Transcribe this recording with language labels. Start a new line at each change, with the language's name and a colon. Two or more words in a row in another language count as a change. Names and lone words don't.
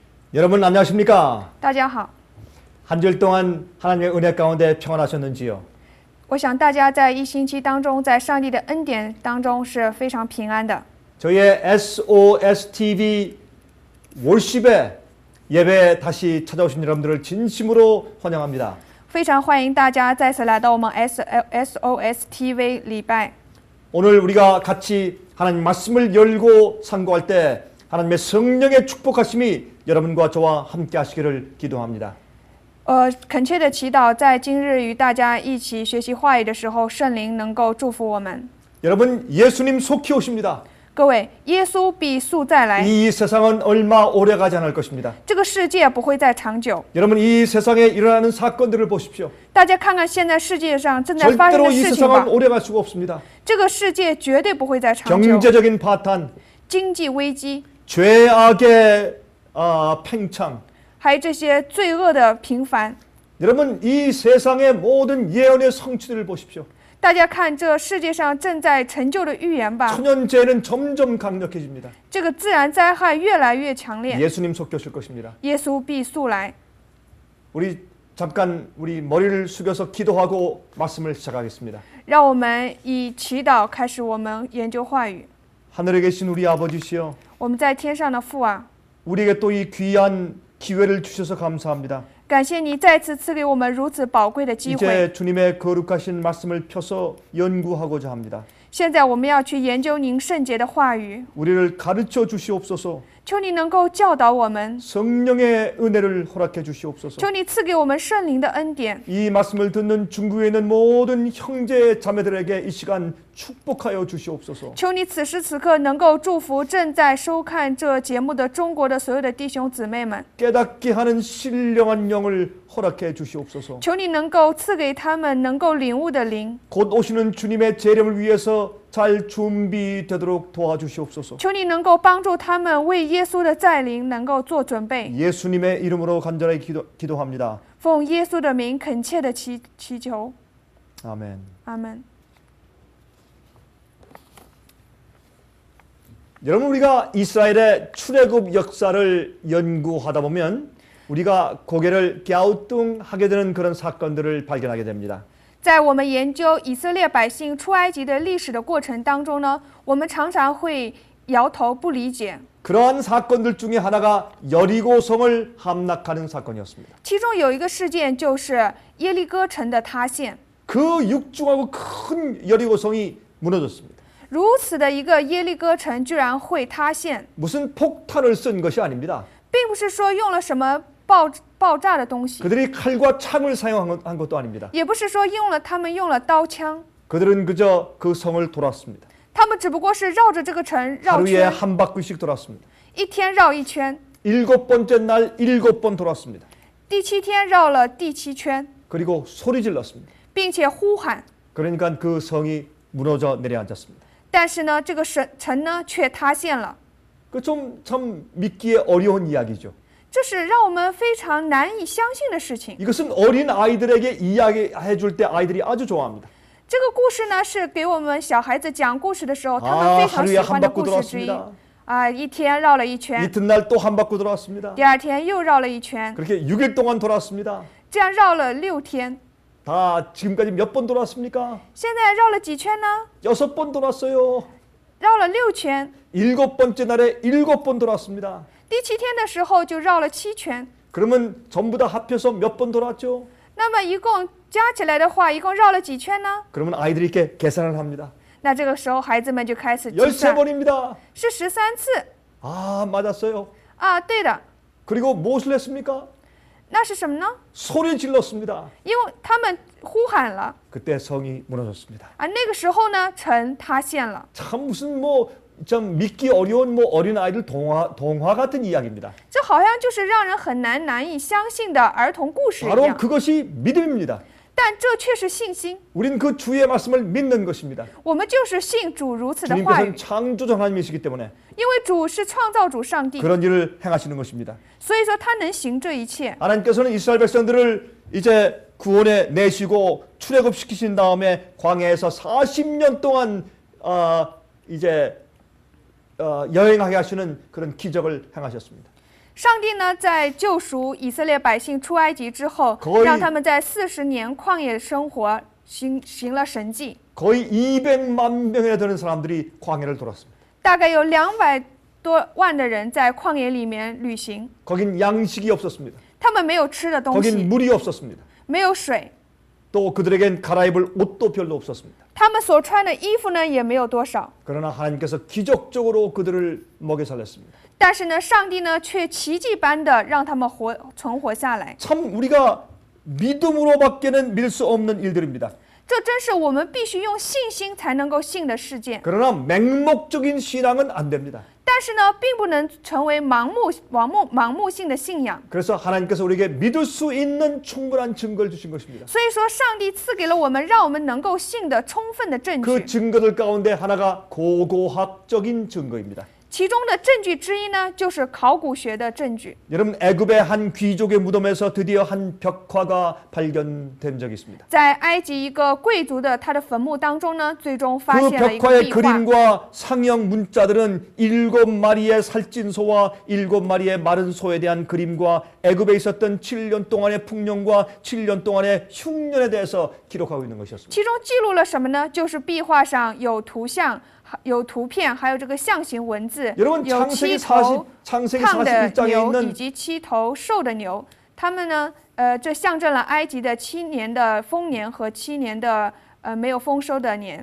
Korean: 여러분 안녕하십니까?
Chinese: 大家好，
Korean: 한 주일 동안 하나님의 은혜 가운데 평안하셨는지요?
Chinese: 我想大家在一星期当中，在上帝的恩典当中是非常平安的。
Korean: 저희의 SOSTV 월십에 예배 다시 찾아오신 여러분들을 진심으로 환영합니다.
Chinese: 非常欢迎大家再次来到我们 SOS TV 礼拜。
Korean: 오늘 우리가 같이 하나님 말씀을 열고 상고할 때 하나님의 성령의 축복하심이 여러분과 저와 함께 하시기를 기도합니다.
Chinese: 恳切的祈祷，在今日与大家一起学习话语的时候，圣灵能够祝福我们。
Korean: 여러분 예수님 속히 오십니다.
Chinese: 各位，耶稣必速再来，
Korean: 이 세상은 얼마 오래 가지 않을 것입니다.
Chinese: 这个世界不会再长久。
Korean: 여러분 이 세상에 일어나는 사건들을 보십시오.
Chinese: 大家看看现在世界上正在发生
Korean: 절대로
Chinese: 的
Korean: 이
Chinese: 事情吧
Korean: 세상은 ， 오래 갈 수가 없습니다.
Chinese: 这个世界绝对不会再长久。
Korean: 경제적인 파탄,
Chinese: 经济危机，
Korean: 죄악의 팽창.
Chinese: 还有这些罪恶的频繁。
Korean: 여러분 이 세상의 모든 예언의 성취들을 보십시오.
Chinese: 大家看这世界上正在成就的预言吧，
Korean: 천연재해는 점점 강력해집니다.
Chinese: 这个自然灾害越来越强烈，
Korean: 예수님 속히 오실 것입니다.
Chinese: 耶稣必速来。
Korean: 우리 잠깐 우리 머리를 숙여서 기도하고 말씀을 시작하겠습니다.
Chinese: 让我们以祈祷开始我们研究话语。
Korean: 하늘에 계신 우리 아버지시여,
Chinese: 我们在天上的父啊，
Korean: 우리에게 또 이 귀한 기회를 주셔서 감사합니다.
Chinese: 感谢你再次赐给我们如此宝贵的机会。
Korean: 이제 주님의 거룩하신 말씀을 펴서 연구하고자 합니다.
Chinese: 现在我们要去研究您圣洁的话语，
Korean: 우리를 가르쳐 주시옵소서.
Chinese: 求你能够教导我们，
Korean: 성령의 은혜를 허락해 주시옵소서.
Chinese: 求你赐给我们圣灵的恩典。
Korean: 이 말씀을 듣는 중국에 있는 모든 형제 자매들에게 이 시간 축복하여 주시옵소서.
Chinese: 求你此时此刻能够祝福正在收看这节目的中国的所有的弟兄姊妹们，
Korean: 깨닫게 하는 신령한 영을 허락해 주시옵소서.
Chinese: 求你能够赐给他们能够领悟的灵，
Korean: 곧 오시는 주님의 재림을 위해서 잘 준비되도록 도와주시옵소서.
Chinese: 求你能够帮助他们为耶稣的再临能够做准备。
Korean: 예수님의 이름으로 간절히 기도합니다.
Chinese: 奉耶稣的名恳切的祈求，
Korean: 아멘.
Chinese: 阿门。
Korean: 여러분 우리가 이스라엘의 출애굽 역사를 연구하다 보면 우리가 고개를 갸우뚱하게 되는 그런 사건들을 발견하게 됩니다.
Chinese: 在我们研究以色列百姓出埃及的历史的过程当中呢，我们常常会摇头不理解。
Korean: 그러한 사건들 중에 하나가 여리고성을 함락하는 사건이었습니다.
Chinese: 其中有一个事件就是耶利哥城的塌陷。
Korean: 그 육중하고 큰 여리고성이 무너졌습니다.
Chinese: 如此的一个耶利哥城居然会塌陷，
Korean: 무슨 폭탄을 쓴 것이 아닙니다.
Chinese: 并不是说用了什么爆炸的东西，
Korean: 그들이 칼과 창을 사용한 것도 아닙니다.
Chinese: 也不是说他们用了刀枪，
Korean: 그들은 그저 그 성을 돌았습니다.
Chinese: 他们只不过是绕着这个城绕
Korean: 하루에
Chinese: 圈，
Korean: 한 바퀴씩 돌았습니다.
Chinese: 一天绕一圈，
Korean: 7번째 날 7번 돌았습니다.
Chinese: 第7天绕了第7圈，
Korean: 그리고 소리 질렀습니다.
Chinese: 并且呼喊。
Korean: 그러니까 그 성이 무너져 내려앉았습니다.
Chinese: 但是呢，这个城呢却塌陷了，
Korean: 그 좀 참 믿기에 어려운 이야기죠.
Chinese: 这是让我们非常难以相信的事情。
Korean: 이것은 어린 아이들에게 이야기해 줄 때 아이들이 아주 좋아합니다.
Chinese: 这个故事呢是给我们小孩子讲故事的时候，他们非常喜
Korean: 하루에
Chinese: 欢
Korean: 한
Chinese: 的
Korean: 바퀴
Chinese: 故事之一。
Korean: 돌았습니다.
Chinese: 一天绕了一圈，
Korean: 이튿날 또 한 바퀴 돌았습니다.
Chinese: 第2天又绕了一圈，
Korean: 그렇게 6일 동안 돌았습니다.
Chinese: 这样绕了6天。
Korean: 다 지금까지 몇 번 돌았습니까?
Chinese: 现在绕了几圈呢？
Korean: 6번 돌았어요.
Chinese: 绕了6圈。
Korean: 7번째 날에 7번 돌았습니다.
Chinese: 第7天的时候就绕了7圈。
Korean: 그러면 전부 다 합해서 몇 번 돌았죠?
Chinese: 那么一共加起来的话，一共绕了几圈呢？
Korean: 그러면 아이들이 이렇게 계산을 합니다.
Chinese: 那这个时候孩子们就开始计算，
Korean: 13번입니다.
Chinese: 是13次
Korean: 아, 맞았어요.
Chinese: 啊，对的。
Korean: 그리고 무엇을 했습니까?
Chinese: 那是什么呢？
Korean: 소리 질렀습니다.
Chinese: 因为他们呼喊了
Korean: 그때 성이 무너졌습니다.
Chinese: 啊，那个时候呢，城塌陷了。
Korean: 참 무슨 좀 믿기 어려운 어린 아이들 동화 같은 이야기입니다.
Chinese: 这好像就是让人很难以相信的儿童故事一
Korean: 바로
Chinese: 样，
Korean: 그것이 믿음입니다.
Chinese: 但这却是信心。
Korean: 우린 그 주의 말씀을 믿는 것입니다.
Chinese: 我们就是信主如此的话语，
Korean: 주님께서는 창조주 하나님이시기 때문에
Chinese: 因为主是创造主上帝，
Korean: 그런 일을 행하시는 것입니다.
Chinese: 所以说他能行这一切。
Korean: 하나님께서는 이스라엘 백성들을 이제 구원에 내시고 출애굽시키신 다음에 광야에서 40년 동안 이제 여행하게 하시는 그런 기적을 행하셨습니다.
Chinese: 上帝呢，在救赎以色列百姓出埃及之后
Korean: 거의 ，
Chinese: 让他们在40年旷野生活行了神迹，
Korean: 거의 200만 명이나 되는 사람들이 광야를 돌았습니다.
Chinese: 大概有200多万的人在旷野里面旅行，
Korean: 거긴 양식이 없었습니다.
Chinese: 他们没有吃的东
Korean: 거긴
Chinese: 西，
Korean: 물이 없었습니다.
Chinese: 没有水，
Korean: 또 그들에겐 갈아입을 옷도 별로 없었습니다.
Chinese: 他们所穿的衣服呢也没有多少。
Korean: 그러나 하나님께서 기적적으로 그들을 먹여 살렸습니다.
Chinese: 但是呢，上帝呢却奇迹般的让他们存活下来。
Korean: 참 우리가 믿음으로밖에는 믿을 수 없는 일들입니다.
Chinese: 这真是我们必须用信心才能够信的事件。
Korean: 그러나 맹목적인 신앙은 안 됩니다.
Chinese: 但是呢，并不能成为盲目性的信仰。
Korean: 그래서 하나님께서 우리에게 믿을 수 있는 충분한 증거를 주신 것입니다.
Chinese: 所以说，上帝赐给了我们，让我们能够信的充分的证
Korean: 그
Chinese: 据。
Korean: 증거들 가운데 하나가 고고학적인 증거입니다.
Chinese: 其中的证据之一呢，就是考古学的证据。
Korean: 여러분 애굽의 한 귀족의 무덤에서 드디어 한 벽화가 발견된 적이 있습니다.
Chinese: 在埃及一个贵族的他的坟墓当中呢，最终发
Korean: 그
Chinese: 现了一个
Korean: 벽화의
Chinese: 壁画。
Korean: 그림과 상형 문자들은 7마리의 살찐 소와 7마리의 마른 소에 대한 그림과 애굽에 있었던 7년 동안의 풍년과 7년 동안의 흉년에 대해서 기록하고 있는 것이었습니다.
Chinese: 其中记录了什么呢？就是壁画上有图像、有图片，还有这个象形文字，
Korean: 여러분
Chinese: 有七
Korean: 창세기
Chinese: 头胖的
Korean: 41장에
Chinese: 牛以
Korean: 있는
Chinese: 及七头瘦的牛。他们呢，这象征了埃及的7年的丰年和7年的没有丰收的年。